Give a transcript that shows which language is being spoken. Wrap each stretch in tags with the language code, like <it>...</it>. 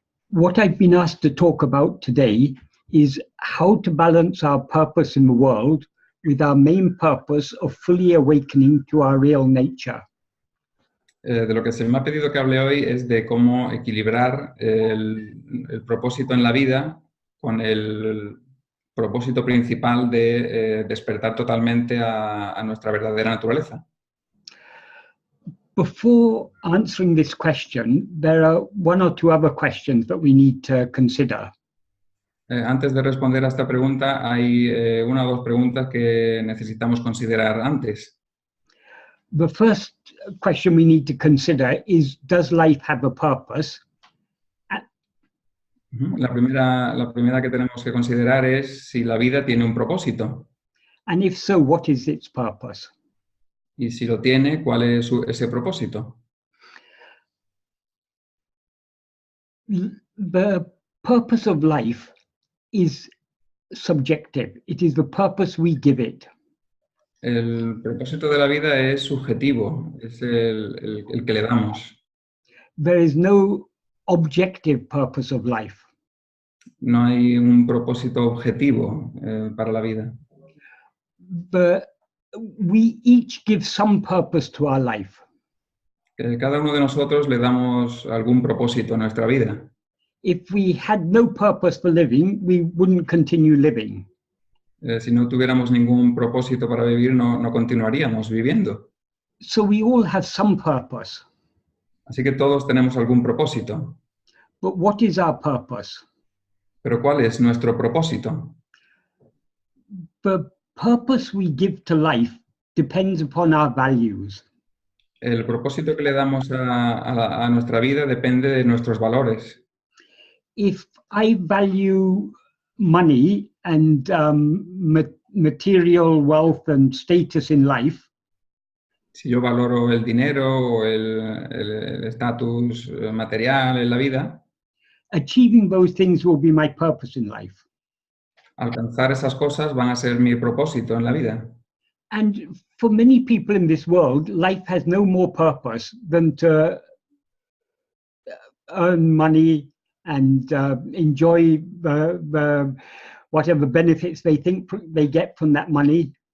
<en>What I've been asked to talk about today is how to balance our purpose in the world with our main purpose of fully awakening to our real nature.</en> <es>De lo que se me ha pedido que hable hoy es de cómo equilibrar el propósito en la vida con el propósito principal de despertar totalmente a nuestra verdadera naturaleza.</es> <en>Before answering this question, there are one or two other questions that we need to consider.</en> <es>Antes de responder a esta pregunta, hay una o dos preguntas que necesitamos considerar antes.</es> <en>The first question we need to consider is, does life have a purpose?</en> <es>La primera que tenemos que considerar es si la vida tiene un propósito.</es> <en>And if so, what is its purpose?</en> <es>Y si lo tiene, ¿cuál es ese propósito?</es> <en>The purpose of life is subjective. It is the purpose we give it.</en> <es>El propósito de la vida es subjetivo, es el que le damos.</es> <en>There is no objective purpose of life.</en> <es>No hay un propósito objetivo para la vida.</es> <en>But we each give some purpose to our life.</en> <es>Cada uno de nosotros le damos algún propósito a nuestra vida.</es> <en>If we had no purpose for living, we wouldn't continue living.</en> <es>Si no tuviéramos ningún propósito para vivir, no continuaríamos viviendo.</es> <en>So we all have some purpose.</en> <es>Así que todos tenemos algún propósito.</es> <en>But what is our purpose?</en> <es>Pero ¿cuál es nuestro propósito?</es> <en>The purpose we give to life depends upon our values.</en> <es>El propósito que le damos a nuestra vida depende de nuestros valores.</es> <en>If I value money and material wealth and status in life,</en> <es>Si yo valoro el dinero o el estatus material en la vida,</es> <en>achieving those things will be my purpose in life.</en> <es>alcanzar esas cosas van a ser mi propósito en la vida.</es> <en>And for many people in this world, life has no more purpose than to earn money and enjoy the whatever benefits they think they get from that money.</en>